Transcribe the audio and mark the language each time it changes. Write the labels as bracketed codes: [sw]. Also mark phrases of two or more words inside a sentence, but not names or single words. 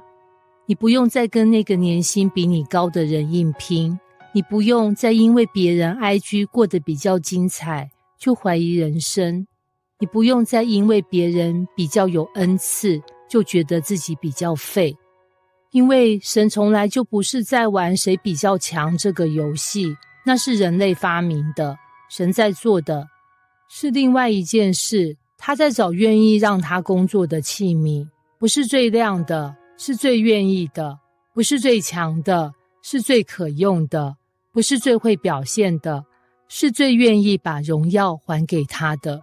[zh] 你不用再跟那個年薪比你高的人硬拼，你不用再因為別人 IG 過得比較精彩就懷疑人生，你不用再因為別人比較有恩賜就覺得自己比較廢。因為神從來就不是在玩誰比較強這個遊戲，那是人類發明的，神在做的是另外一件事，他在找願意讓他工作的器皿，不是最亮的，是最願意的，不是最強的，是最可用的，不是最會表現的，是最願意把榮耀還給他的。